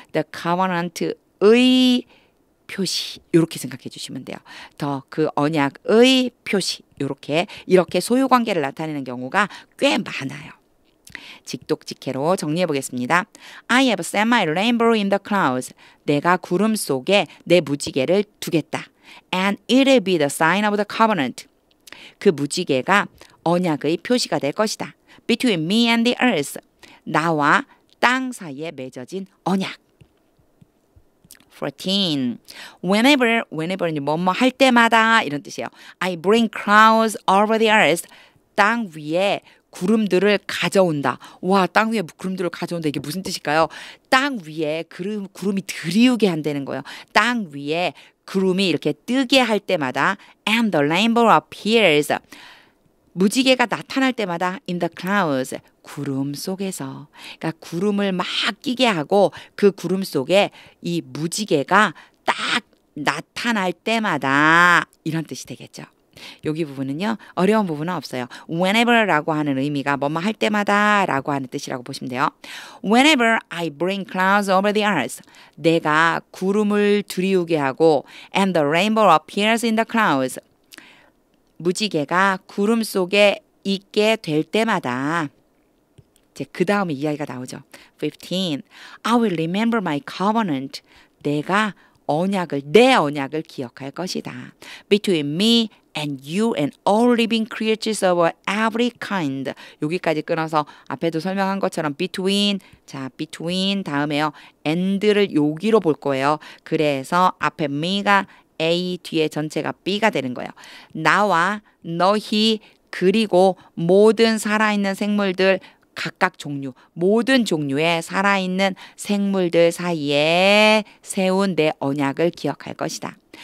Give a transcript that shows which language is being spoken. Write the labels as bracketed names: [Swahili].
[Korean] the covenant의 표시 이렇게 생각해 주시면 돼요. 더 그 언약의 표시 이렇게 소유 관계를 나타내는 경우가 꽤 많아요. 직독직해로 정리해 보겠습니다. [English] I have set my rainbow in the clouds. [Korean] 내가 구름 속에 내 무지개를 두겠다. [English] And it will be the sign of the covenant. [Korean] 그 무지개가 언약의 표시가 될 것이다. [English] Between me and the earth. [Korean] 나와 땅 사이에 맺어진 언약. 14. Whenever는 뭐뭐 할 때마다 이런 뜻이에요. [English] I bring clouds over the earth. [Korean] 땅 위에 구름들을 가져온다. 와, 땅 위에 구름들을 가져온다. 이게 무슨 뜻일까요? 땅 위에 구름이 들이우게 한다는 거예요. 땅 위에 구름이 이렇게 뜨게 할 때마다 [English] and the rainbow appears. [Korean] 무지개가 나타날 때마다 [English] in the clouds. [Korean] 구름 속에서. 그러니까 구름을 막 끼게 하고 그 구름 속에 이 무지개가 딱 나타날 때마다 이런 뜻이 되겠죠. 여기 부분은요. 어려운 부분은 없어요. Whenever라고 하는 의미가 뭐뭐 할 때마다 라고 하는 뜻이라고 보시면 돼요. [English] Whenever I bring clouds over the earth. [Korean] 내가 구름을 들이우게 하고 [English] and the rainbow appears in the clouds. [Korean] 무지개가 구름 속에 있게 될 때마다 이제 그 다음에 이야기가 나오죠. 15. [English] I will remember my covenant. [Korean] 내가 내 언약을 기억할 것이다. [English] Between me and you and all living creatures of every kind. [Korean] 여기까지 끊어서 앞에도 설명한 것처럼 between 다음에요. and를 여기로 볼 거예요. 그래서 앞에 me가 A 뒤에 전체가 B가 되는 거예요. 나와 너희 그리고 모든 살아있는 생물들 각각 종류, 모든 종류의 살아있는 생물들 사이에 세운 내 언약을 기억할 것이다.